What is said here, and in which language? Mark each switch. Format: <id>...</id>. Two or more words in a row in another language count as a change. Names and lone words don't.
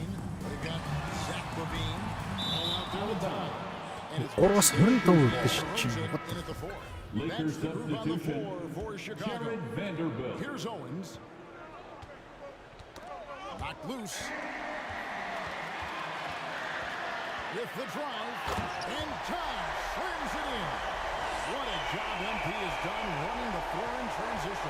<en>They've got Zach Levine all out there with time. And it's</en> <mn>Орос 25 гэж чинь.</mn> <en>in at the 4. Lakers That's the group on the substitution. 4 for Chicago. Jared Vanderbilt. Here's Owens. Knocked loose. With the drive. And Todd slams it in. What a job MP has done running the floor in transition.</en>